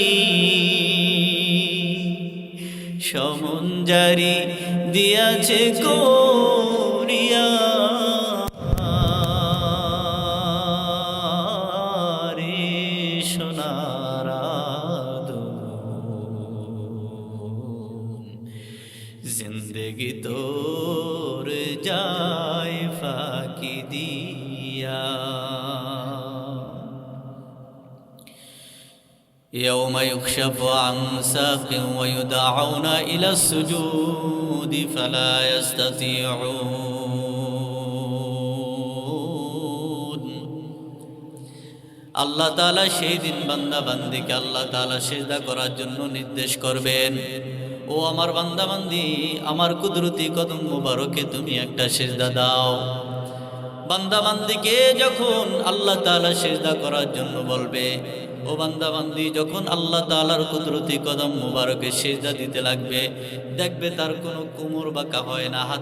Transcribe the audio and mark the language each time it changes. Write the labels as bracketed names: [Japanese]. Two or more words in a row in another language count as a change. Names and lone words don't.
[Bangla] সমন জারি দিয়াছে করিয়া রে সোনারা দো জিন্দেগী তোর যায় ফাঁকি দিয়া [Arabic] يوم يكشف عن ساق ويدعون إلى السجود فلا يستطيعون [Bangla] আল্লাহ তাআলা সেই দিন বান্দা বান্দীকে আল্লাহ তাআলা সিজদা করার জন্য নির্দেশ করবেন ও আমার বান্দা বান্দি আমার কুদরতি কদম মোবারকে তুমি একটা সিজদা দাও বান্দা বান্দিকে যখন আল্লাহ তাআলা সিজদা করার জন্য বলবে ও বান্দা বান্দি যখন আল্লাহ তাআলার কুদরতি কদম মোবারকে সিজদা দিতে লাগবে দেখবে তার কোনো কোমর বাঁকা হয় না হাত